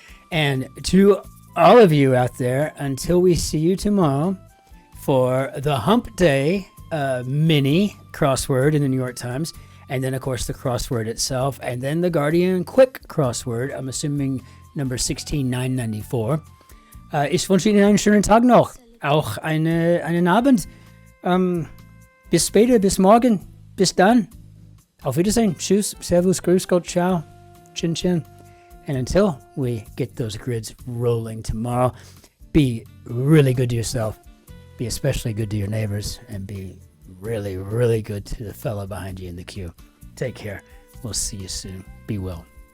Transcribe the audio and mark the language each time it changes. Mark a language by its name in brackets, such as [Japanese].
[English] And to all of you out there, until we see you tomorrow for the Hump Day mini crossword in the New York Times, and then, of course, the crossword itself, and then the Guardian Quick crossword, I'm assuming number 16994. [German] Ich wünsche Ihnen einen schönen Tag noch, auch einen Abend. Bis später, bis morgen, bis dann. Auf Wiedersehen, tschüss, servus, grüß Gott, ciao, Cin-Cin. [English] And until we get those grids rolling tomorrow, be really good to yourself, be especially good to your neighbors, and be really, really good to the fellow behind you in the queue. Take care. We'll see you soon. Be well.